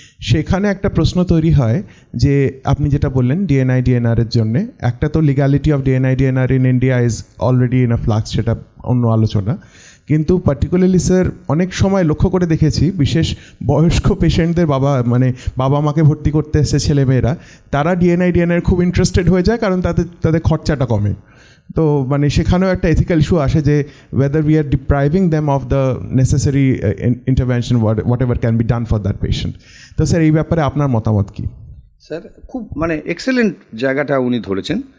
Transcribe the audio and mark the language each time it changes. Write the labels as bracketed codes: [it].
[bn] সেখানে একটা প্রশ্ন তৈরি হয় যে আপনি যেটা বললেন ডিএনআই ডিএনআরের জন্যে, একটা তো [en] legality of DNI DNR in India is already in a flux, [bn] সেটা অন্য আলোচনা। কিন্তু পার্টিকুলারলি স্যার অনেক সময় লক্ষ্য করে দেখেছি বিশেষ বয়স্ক পেশেন্টদের বাবা মাকে ভর্তি করতে এসে ছেলেমেয়েরা, তারা ডিএনআই ডিএনআর খুব ইন্টারেস্টেড হয়ে যায় কারণ তাদের খরচাটা কমে। তো সেখানেও একটা এথিক্যাল ইস্যু আসে যে [en] whether we are depriving them of the necessary intervention whatever can be done for that patient. [bn] তো স্যার এই ব্যাপারে আপনার মতামত কি? স্যার খুব এক্সেলেন্ট জায়গাটা উনি ধরেছেন।